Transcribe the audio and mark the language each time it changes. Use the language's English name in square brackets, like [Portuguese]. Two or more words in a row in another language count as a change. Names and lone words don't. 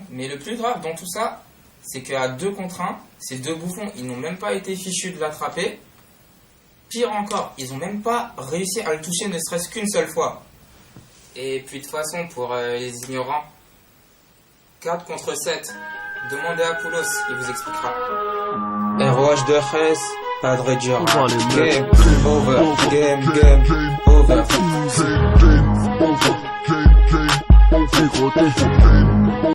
[French] Mais le plus grave dans tout ça, c'est qu'à 2 contre 1, ces 2 bouffons, ils n'ont même pas été fichus de l'attraper. Pire encore, ils n'ont même pas réussi à le toucher ne serait-ce qu'une seule fois. Et puis de toute façon, pour les ignorants, 4 contre 7, demandez à Poulos, il vous expliquera. ROH de Res, Padre Dura. [English] Game over, game over. Game over.